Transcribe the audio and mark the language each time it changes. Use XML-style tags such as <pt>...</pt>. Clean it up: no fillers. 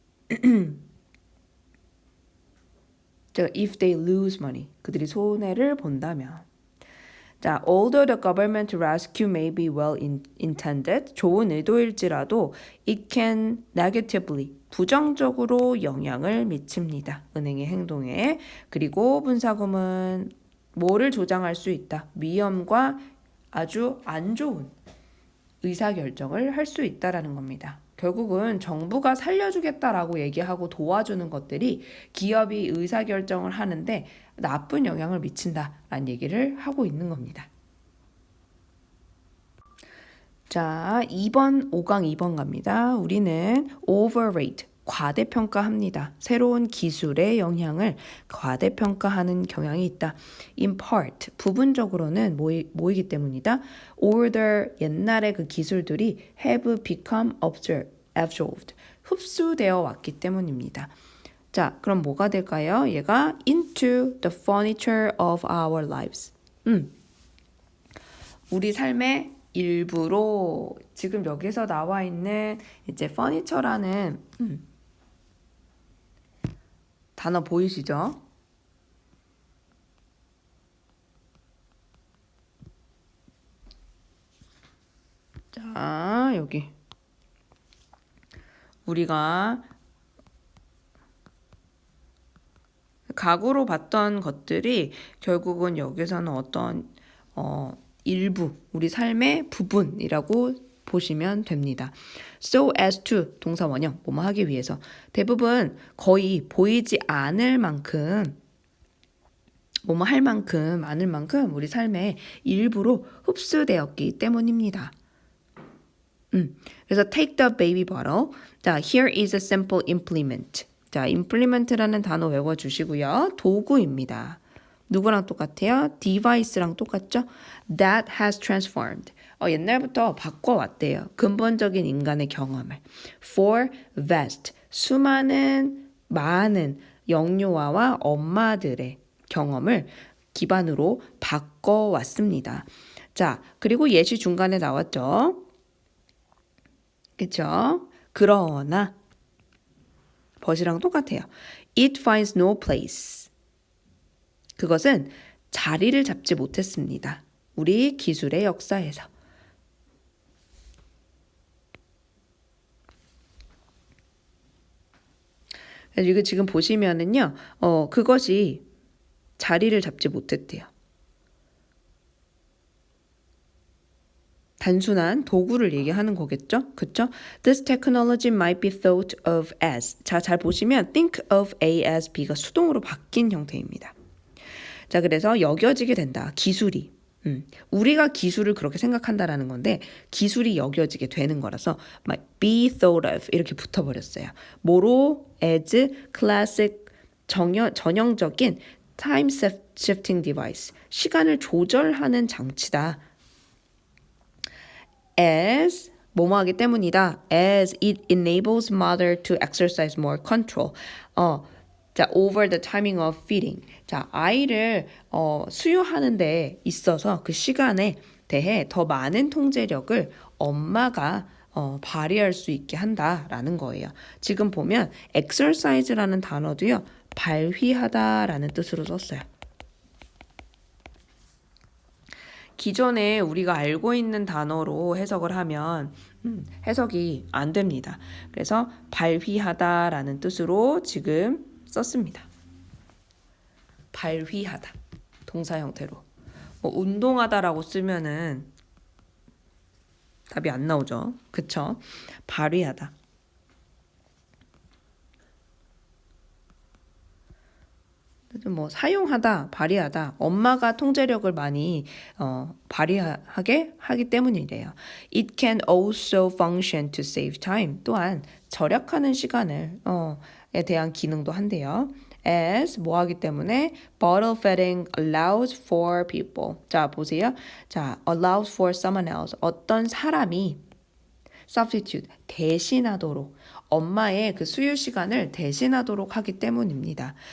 <en>자, if they lose money,</en> <ko>그들이 손해를 본다면.</ko> <en>자, although the government rescue may be well intended,</en> <ko>좋은 의도일지라도</ko> <en>it can negatively,</en> <ko>부정적으로 영향을 미칩니다. 은행의 행동에. 그리고 분사구문, 뭐를 조장할 수 있다. 위험과 아주 안 좋은 의사결정을 할 수 있다라는 겁니다. 결국은 정부가 살려주겠다라고 얘기하고 도와주는 것들이 기업이 의사결정을 하는데 나쁜 영향을 미친다라는 얘기를 하고 있는 겁니다. 자, 5강 2번 갑니다. 우리는 overrate, 과대평가합니다. 새로운 기술의 영향을 과대평가하는 경향이 있다.</ko> <en>In part,</en> <ko>부분적으로는 뭐이기 때문이다. older, 옛날의 그 기술들이</ko> <en>have become absorbed,</en> <ko>흡수되어 왔기 때문입니다. 자, 그럼 뭐가 될까요?</ko> <en>얘가 into the furniture of our lives.</en> <ko>우리 삶의 일부로 지금 여기서 나와 있는 이제 furniture라는 단어 보이시죠? 자, 여기 우리가 가구로 봤던 것들이 결국은 여기서는 어떤 일부, 우리 삶의 부분이라고 보시면 됩니다.</ko> <en>So as to,</en> <ko>동사 원형, 뭐뭐 하기 위해서. 대부분 거의 보이지 않을 만큼, 뭐뭐 할 만큼, 많을 만큼 우리 삶의 일부로 흡수되었기 때문입니다.</ko> <en>그래서 take the baby bottle. 자, here is a simple implement.</en> <ko>자, implement라는 단어 외워주시고요. 도구입니다. 누구랑 똑같아요? device랑 똑같죠?</ko> <en>That has transformed.</en> <ko>옛날부터 바꿔왔대요. 근본적인 인간의 경험을.</ko> <en>For vast.</en> <ko>수많은 많은 영유아와 엄마들의 경험을 기반으로 바꿔왔습니다. 자, 그리고 예시 중간에 나왔죠. 그쵸? 그러나 but이랑 똑같아요.</ko> <en>It finds no place.</en> <ko>그것은 자리를 잡지 못했습니다. 우리 기술의 역사에서. 이거 지금 보시면은요, 그것이 자리를 잡지 못했대요. 단순한 도구를 얘기하는 거겠죠? 그쵸?</ko> <en>This technology might be thought of as.</en> <ko>자, 잘 보시면</ko> <en>think of A as B</en> <ko>가 수동으로 바뀐 형태입니다. 자, 그래서 여겨지게 된다. 기술이. 우리가 기술을 그렇게 생각한다라는 건데 기술이 여겨지게 되는 거라서</ko> <en>might be thought of</en> <ko>이렇게 붙어버렸어요. 뭐로?</ko> <en>as classic</en> <ko>전형적인</ko> <en>time shifting device.</en> <ko>시간을 조절하는 장치다. as 뭐뭐 하기 때문이다.</ko> <en>as it enables mother to exercise more control. 자, over the timing of feeding.</en> <ko>자, 아이를 수유하는 데 있어서 그 시간에 대해 더 많은 통제력을 엄마가 발휘할 수 있게 한다라는 거예요. 지금 보면 exercise라는 단어도요. 발휘하다라는 뜻으로 썼어요. 기존에 우리가 알고 있는 단어로 해석을 하면 해석이 안 됩니다. 그래서 발휘하다라는 뜻으로 지금 썼습니다. 발휘하다. 동사 형태로. 운동하다라고 쓰면은 답이 안 나오죠. 그쵸? 발휘하다. 사용하다, 발휘하다. 엄마가 통제력을 많이 발휘하게 하기 때문이래요.</ko> <en>It can also function to save time.</en> <ko>또한 절약하는 시간을 에 대한 기능도 한대요.</ko> <en>As</en> <ko>뭐 하기 때문에</ko> <en>bottle feeding allows for people. 자,</en> <ko>보세요.</ko> <en>자, allows for someone else.</en> <ko>어떤 사람이 substitute 대신하도록 엄마의 그 수유 시간을 대신하도록 하기 때문입니다.</ko>